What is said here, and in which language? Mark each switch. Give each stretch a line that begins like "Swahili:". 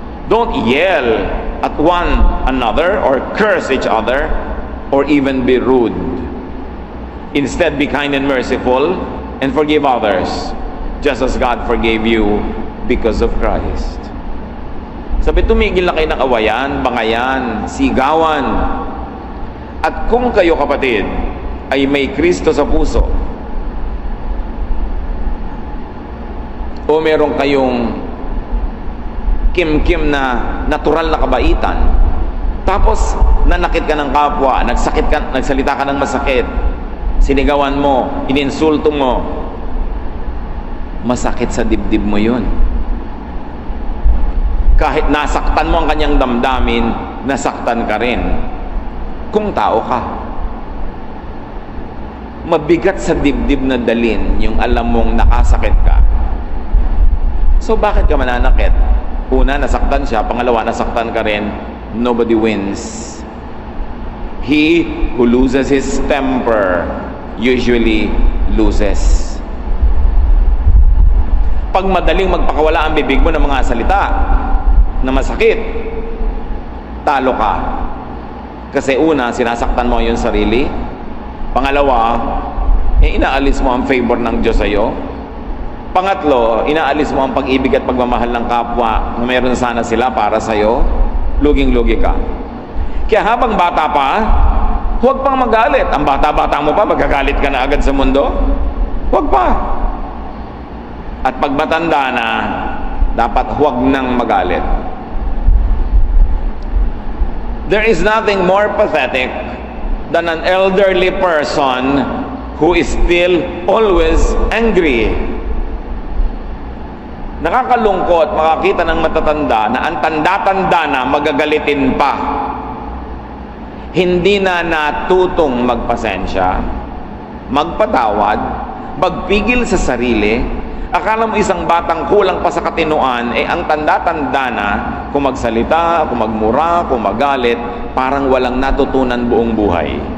English: Don't yell at one another or curse each other or even be rude. Instead, be kind and merciful and forgive others, just as God forgave you because of Christ.
Filipino: Sabi, tumigil na kayo ng awayan, bangayan, sigawan. At kung kayo, kapatid, ay may Kristo sa puso, o meron kayong kim-kim na natural na kabaitan, tapos nanakit ka ng kapwa, nagsalita ka ng masakit, sinigawan mo, ininsulto mo, masakit sa dibdib mo yun. Kahit nasaktan mo ang kanyang damdamin, nasaktan ka rin. Kung tao ka, mabigat sa dibdib na dalin yung alam mong nakasakit ka. So bakit ka mananakit? Una, nasaktan siya. Pangalawa, nasaktan ka rin.
English: Nobody wins. He who loses his temper usually loses.
Filipino: Pag madaling magpakawala ang bibig mo ng mga salita na masakit, talo ka. Kasi una, sinasaktan mo yung sarili. Pangalawa, inaalis mo ang favor ng Diyos sa'yo. Pangatlo, inaalis mo ang pag-ibig at pagmamahal ng kapwa na mayroon sana sila para sa'yo. Luging-lugi ka. Kaya habang bata pa, huwag pang magalit. Ang bata-bata mo pa, magagalit ka na agad sa mundo? Huwag pa. At pag matanda na, dapat huwag nang magalit.
English: There is nothing more pathetic than an elderly person who is still always angry.
Filipino: Nakakalungkot makakita ng matatanda na ang tanda-tanda na magagalitin pa. Hindi na natutong magpasensya, magpatawad, magpigil sa sarili. Akala mo isang batang kulang pa sa katinuan, ang tanda-tanda na, kung magsalita, kung magmura, kung magalit, parang walang natutunan buong buhay.